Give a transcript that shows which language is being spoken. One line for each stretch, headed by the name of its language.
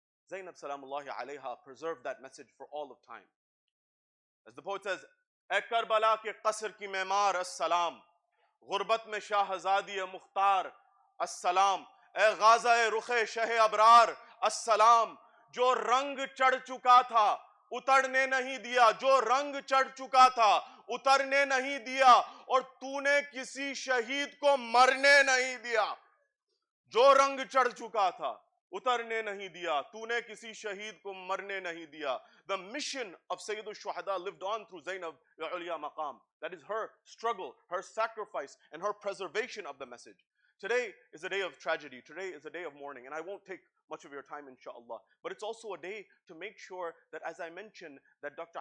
English: Zainab salamullahi alayha preserved that message for all of time. As the poet says,
Hindi: "E Karbala ke qasr ki memar as-salam, ghurbat mein shahzadi mukhtar as-salam, e ghaza rukhe shah abrar as-salam, jo rang chad chuka tha उतरने नहीं दिया, जो रंग चढ़ चुका था उतरने नहीं दिया, और तूने किसी शहीद को मरने नहीं दिया. जो रंग चढ़ चुका था उतरने नहीं दिया, तूने किसी शहीद को मरने नहीं दिया.
English: The mission of Sayyidul Shuhada lived on through Zainab Ulya Maqam. That is her struggle, her sacrifice, and her preservation of the message. Today is a day of tragedy. Today is a day of mourning, and I won't take much of your time, inshallah. But it's also a day to make sure that, as I mentioned, that Dr.